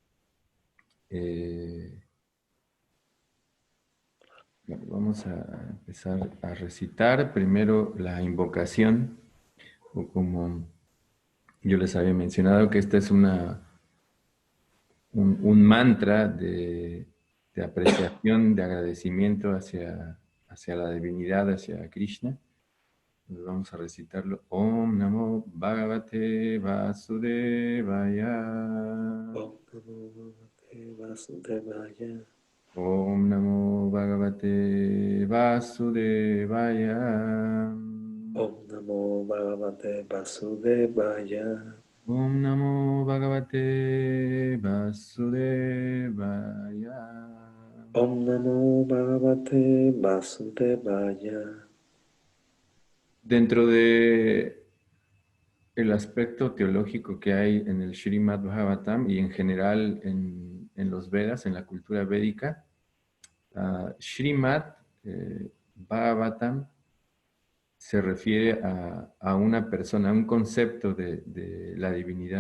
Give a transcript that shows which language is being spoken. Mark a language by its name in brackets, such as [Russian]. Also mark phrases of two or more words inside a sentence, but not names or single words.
[Spanish] Bueno, vamos a empezar a recitar primero la invocación, o como yo les había mencionado, que esta es un mantra de apreciación, de agradecimiento hacia la divinidad, hacia Krishna. Entonces vamos a recitarlo. [Sanskrit] ॐ नमो भगवते वासुदेवाय. ॐ नमो भगवते वासुदेवाय. ॐ नमो भगवते वासुदेवाय. ॐ नमो भगवते वासुदेवाय. ॐ नमो भगवते वासुदेवाय. ॐ नमो भगवते वासुदेवाय. [Spanish] Dentro de el aspecto teológico que hay en el Srimad Bhagavatam y en general en los Vedas, en la cultura védica, Srimad Bhagavatam se refiere a una persona, a un concepto de la divinidad.